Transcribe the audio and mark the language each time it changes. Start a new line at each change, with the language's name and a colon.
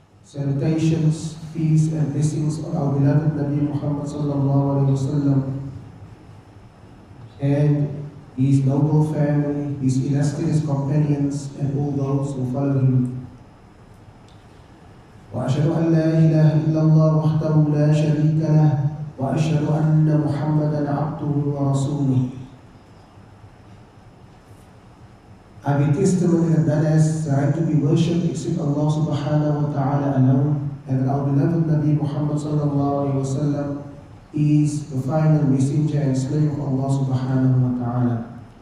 English: Salutations, peace and blessings on our beloved Nabi Muhammad sallallahu alayhi wasallam and his noble family, his illustrious companions and all those who follow him.
Arabic: وأشهد أن لا إله إلا الله وحده لا شريك له وأشهد أن محمدا عبده ورسوله.
English: I bear testimony that none has the right to be worshipped except Allah subhanahu wa ta'ala alone, and that our beloved Nabi Muhammad sallallahu alayhi wa sallam is the final messenger and slave of Allah subhanahu wa ta'ala.